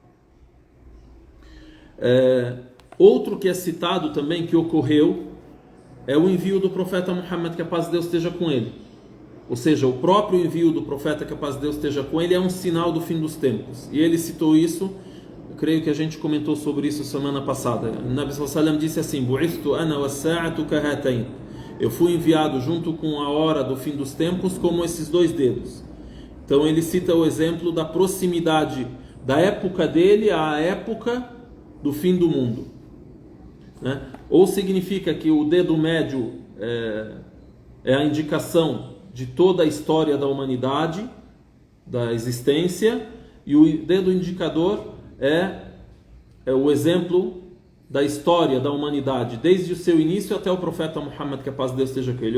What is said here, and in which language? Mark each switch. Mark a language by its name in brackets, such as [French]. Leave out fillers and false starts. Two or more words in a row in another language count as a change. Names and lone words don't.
[Portuguese] Outro que é citado também, que ocorreu, é o envio do profeta Muhammad, que a paz de Deus esteja com ele. Ou seja, o próprio envio do profeta, que a paz de Deus esteja com ele, é um sinal do fim dos tempos. E ele citou isso, eu creio que a gente comentou sobre isso semana passada. O [Arabic] نبي صلى الله عليه وسلم [Portuguese] disse assim: [Arabic] "بعثت أنا والساعة كهاتين." [Portuguese] Eu fui enviado junto com a hora do fim dos tempos como esses dois dedos. Então ele cita o exemplo da proximidade da época dele à época do fim do mundo, né? Ou significa que o dedo médio é a indicação de toda a história da humanidade, da existência, e o dedo indicador é o exemplo da história da humanidade, desde o seu início até o profeta Muhammad, que a paz de Deus esteja com ele.